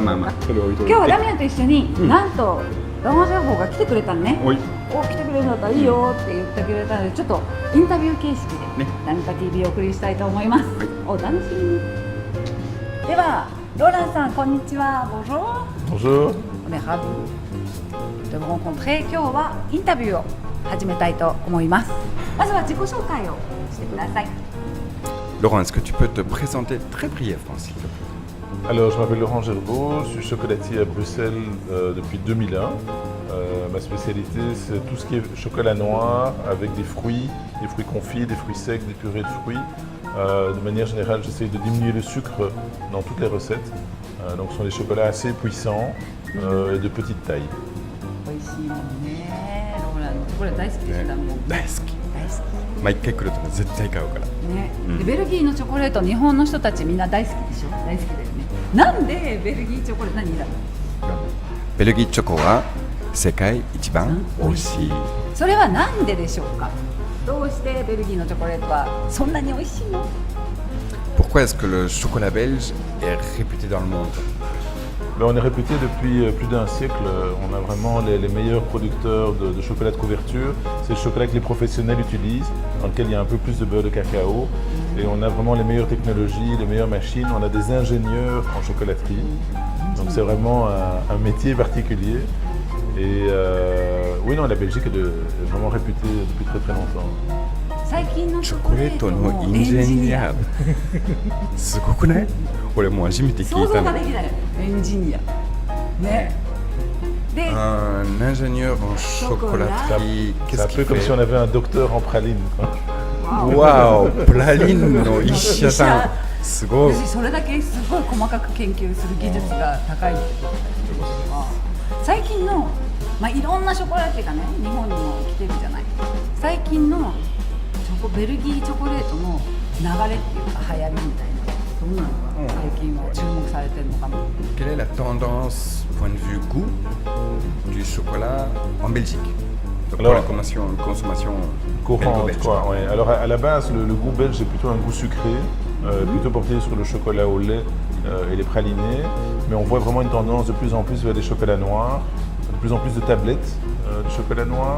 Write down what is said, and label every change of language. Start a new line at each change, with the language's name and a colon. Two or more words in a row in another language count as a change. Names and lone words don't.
Japanese: まあそれ置いといて。今日はダミアンと一緒になんとローマ情報が来てくれたのね。お来てくれるんだったらいいよって言ってくれたので、ちょっとインタビュー形式でダミパ TV をお送りしたいと思います。お楽しみに。ではローランさん、こんにちは。Bonjour。
French: Bonjour。 On est ravis de vous rencontrer。
Japanese: 今日はインタビューを始めたいと思います。まずは自己紹介をしてください。
French: Laurent, est-ce que tu peux te présenter très brièvement, s'il te plaît? Alors, je m'appelle Laurent Gerbeau, je suis chocolatier à Bruxelles depuis 2001. Ma spécialité, c'est tout ce qui est chocolat noir avec des fruits confits, des fruits secs, des purées de fruits. De manière générale, j'essaie de diminuer le sucre dans toutes les recettes. Donc, ce sont des chocolats assez puissants et de petite taille.
Japanese: 美味しいもんね。ローランドこれ大好きです。大好き。毎回来ると絶対買うから。ね。でベルギーのチョコレート、日本の人たちみんな大好きでしょ。大好きだよね。なんでベルギーチョコレート何だろう。ベルギーチョコは世界一番美味しい。それはなんででしょうか。どうしてベルギーのチョコレートはそんなに美味しいの。
French: Pourquoi est-ce que le chocolat belge est réputé dans le monde? On est réputé depuis plus d'un siècle. On a vraiment les meilleurs producteurs de chocolat de couverture. C'est le chocolat que les professionnels utilisent, dans lequel il y a un peu plus de beurre de cacao. Et on a vraiment les meilleures technologies, les meilleures machines. On a des ingénieurs en chocolaterie. Donc c'est vraiment un métier particulier. Et oui, non, la Belgique est vraiment réputée depuis très très longtemps.
Japanese: 最近のチョコレートのインジニアすごくない？俺も初めて聞いたの。想像ができない。エンジニアね。で、
French: un ingénieur en chocolaterie. C'est un peu comme si on avait un docteur en praline. Waouh,
Japanese: プラリンの医者さん。すごい。それだけすごい細かく研究する技術が高いってことは、最近のいろんなショコラティがね、日本にも来てるじゃない。最近のベルギーチョコレートの流れっていうか流行りみたいな、どんなのが最近は注目されてるのかも。
French: Quelle est la tendance, point de vue goût, du chocolat en Belgique? Pour la consommation courante, quoi. Ouais. Alors à la base, le goût belge est plutôt un goût sucré, plutôt porté sur le chocolat au lait et les pralinés. Mais on voit vraiment une tendance de plus en plus vers des chocolats noirs, de plus en plus de tablettes de chocolat noir.